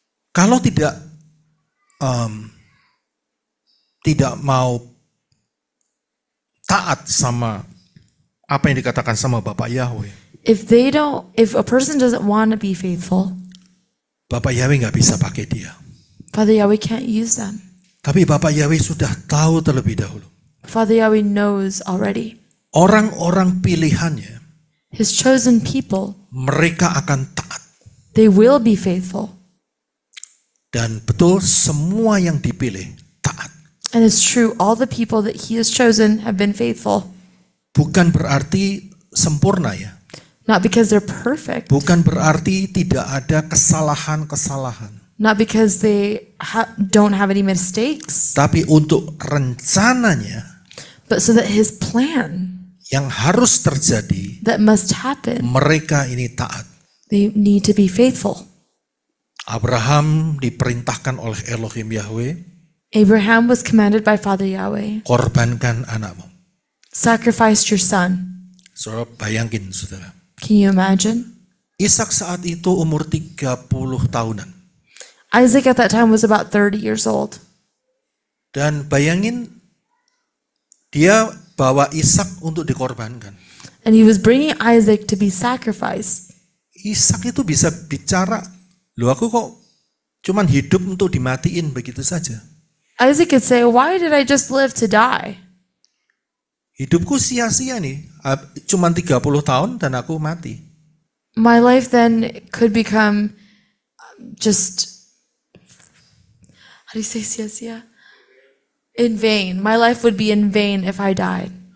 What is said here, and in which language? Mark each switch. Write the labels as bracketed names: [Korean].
[Indonesian] Kalau tidak mau taat sama apa yang dikatakan sama Bapak Yahweh, [English] If a person doesn't want to be faithful, [Indonesian] Bapak Yahweh nggak bisa pakai dia. [English] Father Yahweh can't use them. [Indonesian] Tapi Bapak Yahweh sudah tahu terlebih dahulu. [English] Father Yahweh knows already. [Indonesian] Orang-orang pilihannya, [English] His chosen people, [Indonesian] mereka akan taat. [English] they will be faithful. [Indonesian] Dan betul semua yang dipilih taat. [English] And it's true, all the people that He has chosen have been faithful. [Indonesian] Bukan berarti sempurna ya. [English] Not because they're perfect. [Indonesian] Bukan berarti tidak ada kesalahan-kesalahan. [English] Not because they don't have any mistakes. [Indonesian] Tapi untuk rencananya [English] But so that His plan [Indonesian] yang harus terjadi, [English] that must happen, [Indonesian] mereka ini taat. [English] they need to be faithful. [Indonesian] Abraham diperintahkan oleh Elohim Yahweh, [English] Abraham was commanded by Father Yahweh, [Indonesian] korbankan anakmu. [English] sacrifice your son. [Indonesian] Saudara bayangin saudara. [English] Can you imagine? [Indonesian] Ishak saat itu umur 30 tahunan. [English] Isaac at that time was about 30 years old. [Indonesian] Dan bayangin dia bawa Ishak untuk dikorbankan. [English] And he was bringing Isaac to be sacrificed. [Indonesian] Ishak itu bisa bicara, loh aku kok cuman hidup untuk dimatiin begitu saja. [English] Isaac could say, why did I just live to die? [Indonesian] Hidupku sia-sia nih, cuman 30 tahun dan aku mati. [English] My life then could become just, how do you say sia-sia? In vain. My life would be in vain if I died.